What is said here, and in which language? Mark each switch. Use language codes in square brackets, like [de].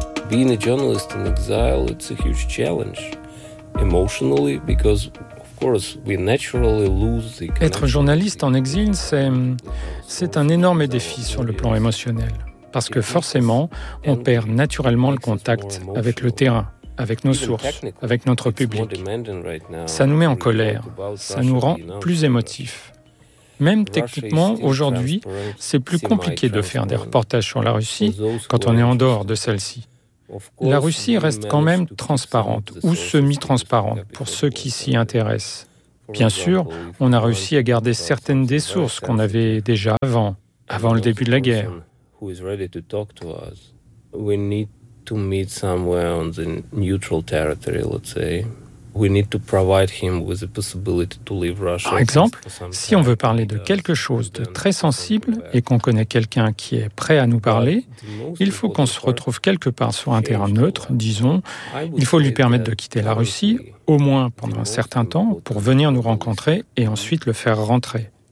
[en] Being a journalist in exile, it's a huge challenge emotionally because of course we naturally lose the connection. [fr] Être journaliste en exil, c'est un énorme défi sur le plan émotionnel parce que forcément on perd naturellement le contact avec le terrain, avec nos sources, avec notre public. Ça nous met en colère, ça nous rend plus émotifs. Même techniquement, aujourd'hui, c'est plus compliqué de faire des reportages sur la Russie quand on est en dehors de celle-ci. La Russie reste quand même transparente ou semi-transparente pour ceux qui s'y intéressent. Bien sûr, on a réussi à garder certaines des sources qu'on avait déjà avant le début de la guerre. [en] To meet somewhere on the neutral territory, let's say. We need to provide him with the possibility to leave Russia. [fr] Par exemple, si on veut parler de quelque chose de très sensible et qu'on connaît quelqu'un qui est prêt à nous parler, il faut qu'on se retrouve quelque part sur un terrain neutre, disons. Il faut lui permettre de quitter la Russie, au moins pendant un certain temps, pour venir nous rencontrer et ensuite le faire rentrer.